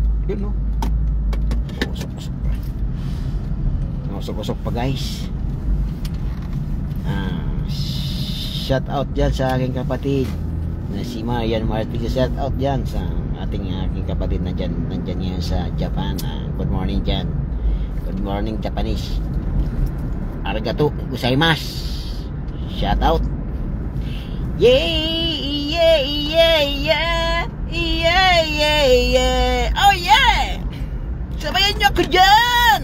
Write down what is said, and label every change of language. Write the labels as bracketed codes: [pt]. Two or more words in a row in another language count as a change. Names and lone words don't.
[tl] Yun no. Usok-usok pa. Usok-usok pa guys. [en] Shout out [tl] dyan sa aking kapatid na si Marian Martin. [en] Shout out [tl] dyan sa aking kapatid na dyan, nandyan yan sa Japan. [en] Good morning dyan. Good morning Japanese. [ja] ありがとうございます. [en] Shout out. Yay, yeah, yeah, yeah, yeah, yeah, yeah. Oh yeah. [tl] Sabayan niyo ako dyan.